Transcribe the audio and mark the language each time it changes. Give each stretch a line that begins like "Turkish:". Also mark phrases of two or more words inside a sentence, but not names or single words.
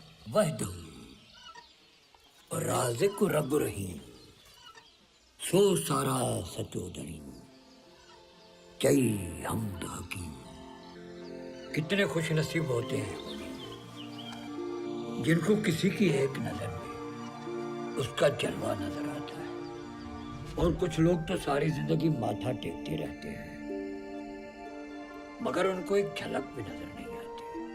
Sindhi: वहदहू राज़िक़ रब रहीम सो सारा सचो धनी चई हमद हकीम।
Hindi: कितने खुश नसीब होते हैं जिनको किसी की एक नजर में उसका जलवा नजर आता है, और कुछ लोग तो सारी जिंदगी माथा टेकते रहते हैं मगर उनको एक झलक भी नजर नहीं आती।